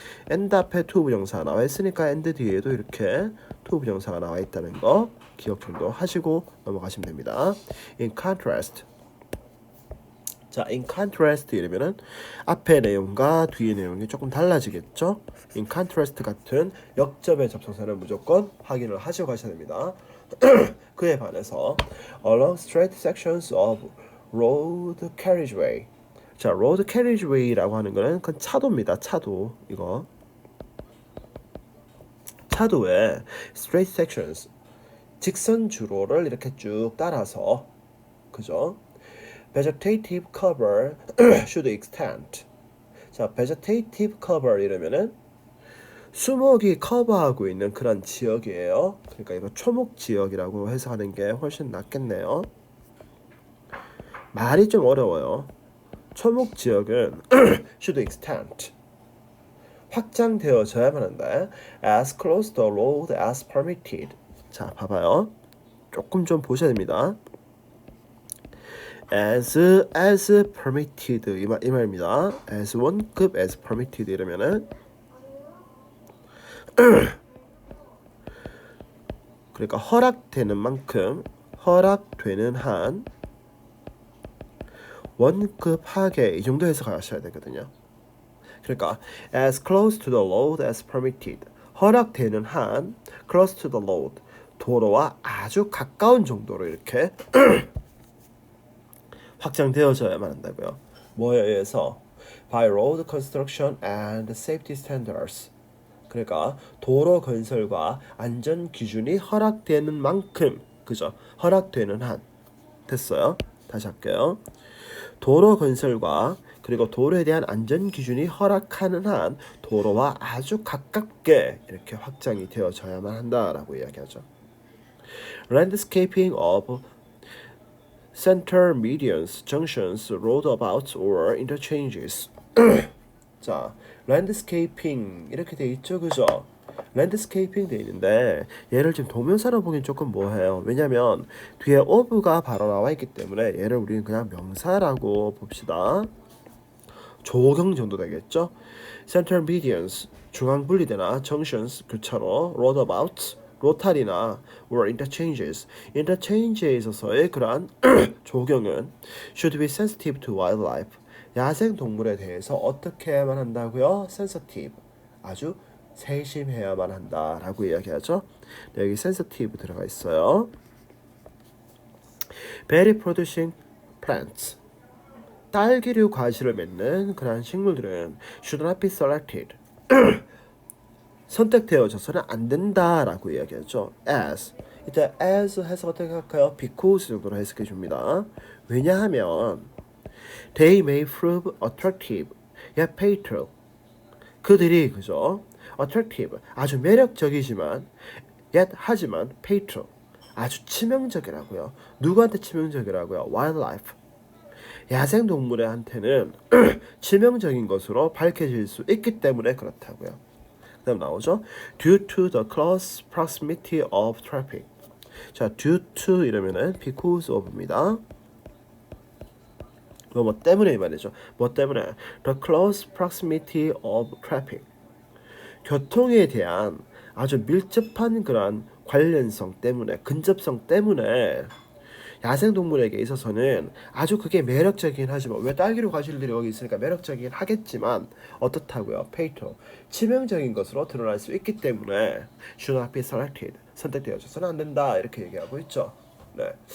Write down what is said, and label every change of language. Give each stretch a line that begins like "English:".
Korean: and 앞에 to 부정사가 나와 있으니까 and 뒤에도 이렇게 to 부정사가 나와 있다는 거 기억 정도 하시고 넘어가시면 됩니다.
English: In contrast
Korean: 자, in contrast 이러면은 앞의 내용과 뒤의 내용이 조금 달라지겠죠? in contrast 같은 역접의 접속사는 무조건 확인을 하시고 가셔야 됩니다. 그에 반해서
English: along straight sections of road carriageway.
Korean: 자, road carriageway라고 하는 거는 그건 차도입니다. 차도. 이거 차도에 straight sections 직선 주로를 이렇게 쭉 따라서 그죠?
English: vegetative cover should extend.
Korean: 자, vegetative cover 이러면은 수목이 커버하고 있는 그런 지역이에요. 그러니까 이거 초목 지역이라고 해석하는 게 훨씬 낫겠네요. 말이 좀 어려워요. 초목 지역은
English: should extend.
Korean: 확장되어져야만 한다.
English: As close to the road as permitted.
Korean: 자, 봐봐요. 조금 좀 보셔야 됩니다. as permitted 이 말입니다. as 원급 as permitted 이러면은 그러니까 허락되는 만큼 허락되는 한 원급하게 이 정도 해석하셔야 되거든요. 그러니까
English: as close to the road as permitted
Korean: 허락되는 한 close to the road 도로와 아주 가까운 정도로 이렇게 확장되어져야만 한다고요. 뭐에 의해서?
English: by road construction and safety standards.
Korean: 그러니까 도로 건설과 안전 기준이 허락되는 만큼, 그죠? 허락되는 한. 됐어요? 다시 할게요. 도로 건설과 그리고 도로에 대한 안전 기준이 허락하는 한 도로와 아주 가깝게 이렇게 확장이 되어져야만 한다라고 이야기하죠.
English: Landscaping of center medians, junctions, roundabouts or interchanges.
Korean: 자, landscaping 이렇게 돼 있죠, 그죠? landscaping 돼 있는데 얘를 지금 동명사로 보긴 조금 뭐해요. 왜냐면 뒤에 of가 바로 나와 있기 때문에 얘를 우리는 그냥 명사라고 봅시다. 조경 정도 되겠죠?
English: center medians
Korean: 중앙 분리대나
English: junctions 교차로, roundabouts 로탈이나 or interchanges,
Korean: interchange에 있어서의 그러한 조경은
English: should be sensitive to wildlife.
Korean: 야생 동물에 대해서 어떻게 해야만 한다고요?
English: sensitive.
Korean: 아주 세심해야만 한다라고 이야기하죠. 네, 여기 sensitive 들어가 있어요.
English: berry producing plants.
Korean: 딸기류 과실을 맺는 그러한 식물들은
English: should not be selected.
Korean: 선택되어져서는 안 된다라고 이야기하죠.
English: as.
Korean: 이때 as 해석 어떻게 할까요? because 정도로 해석해 줍니다.
English: 왜냐하면 they may prove attractive yet fatal.
Korean: 그들이 그죠? attractive 아주 매력적이지만 yet 하지만 fatal 아주 치명적이라고요. 누구한테 치명적이라고요? wildlife 야생 동물한테는 치명적인 것으로 밝혀질 수 있기 때문에 그렇다고요. 그다음 나오죠.
English: Due to the close proximity of traffic.
Korean: 자, due to 이러면은 because of입니다. 뭐 때문에 이 말이죠. 뭐 때문에?
English: The close proximity of traffic.
Korean: 교통에 대한 아주 밀접한 그런 관련성 때문에, 근접성 때문에 야생동물에게 있어서는 아주 그게 매력적이긴 하지만 왜 딸기로 과실들이 여기 있으니까 매력적이긴 하겠지만 어떻다고요? fatal 치명적인 것으로 드러날 수 있기 때문에
English: should not be selected
Korean: 선택되어져서는 안 된다 이렇게 얘기하고 있죠. 네.